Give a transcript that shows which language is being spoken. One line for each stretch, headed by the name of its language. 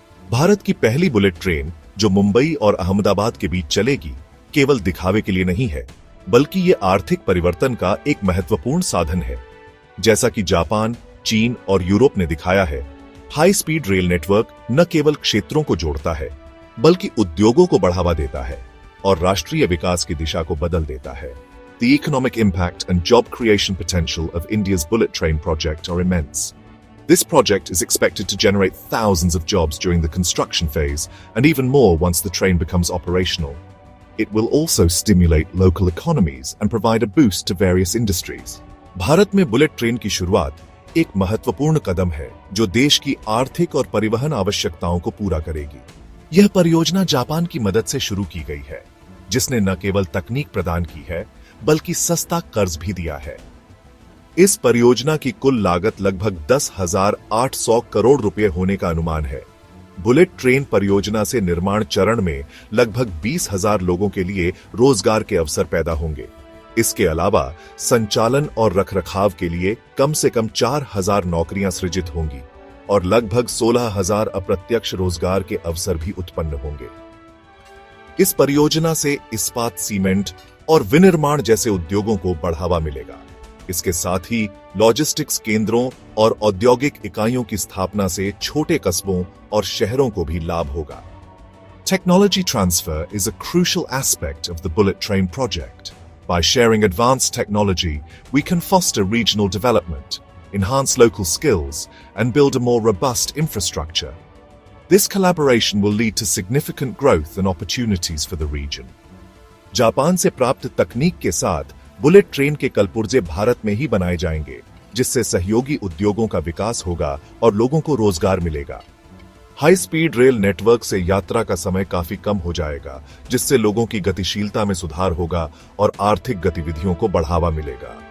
Hindi: भारत की पहली bullet train, जो मुंबई और अहमदाबाद के बीच चलेगी, केवल दिखावे के लिए नहीं है, बल्कि ये आर्थिक परिवर्तन का एक महत्वपूर्ण साधन है। जैसा कि जापान, चीन और यूरोप ने दिखाया है, हाई स्पीड रेल नेटवर्क न केवल क्षेत्रों को जोड़ता है, बल्कि उद्योगों को बढ़ावा देता है और राष्ट्रीय विकास की दिशा को बदल देता है।
English: The economic impact and job creation potential of India's bullet train project are immense. This project is expected to generate thousands of jobs during the construction phase and even more once the train becomes operational. It will also stimulate local economies and provide a boost to various industries.
Hindi: Bharat में bullet train की शुरुआत एक महत्वपूर्ण कदम है, जो देश की आर्थिक और परिवहन आवश्यकताओं को पूरा करेगी। यह परियोजना जापान की मदद से शुरू की गई है, जिसने न केवल तकनीक प्रदान की है, बल्कि सस्ता कर्ज भी दिया है। इस परियोजना की कुल लागत लगभग 10,800 करोड़ रुपए होने का अनुमान है। बुलेट ट्रेन परियोजना से निर्माण चरण में लगभग 20,000 लोगों के लिए रोजगार के अवसर पैदा होंगे। इसके अलावा संचालन और रखरखाव के लिए कम से कम 4,000 नौकरियां सृजित होंगी और लगभग 16,000 अप्रत्यक्ष रोजगार के अवसर भी उत्पन्न होंगे। इस परियोजना से इस्पात, सीमेंट और विनिर्माण जैसे उद्योगों को बढ़ावा मिलेगा। इसके साथ ही लॉजिस्टिक्स केंद्रों और औद्योगिक इकाइयों की स्थापना से छोटे कस्बों और शहरों को भी लाभ होगा।
English: Technology transfer is a crucial aspect of the bullet train project. By sharing advanced technology, we can foster regional development, enhance local skills, and build a more robust infrastructure. This collaboration will lead to significant growth and opportunities for the region.
Hindi: Japan से प्राप्त तकनीक के साथ bullet train के कलपुर्जे भारत में ही बनाए जाएंगे, जिससे सहयोगी उद्योगों का विकास होगा और लोगों को रोजगार मिलेगा। हाई स्पीड रेल नेटवर्क से यात्रा का समय काफी कम हो जाएगा, जिससे लोगों की गतिशीलता में सुधार होगा और आर्थिक गतिविधियों को बढ़ावा मिलेगा।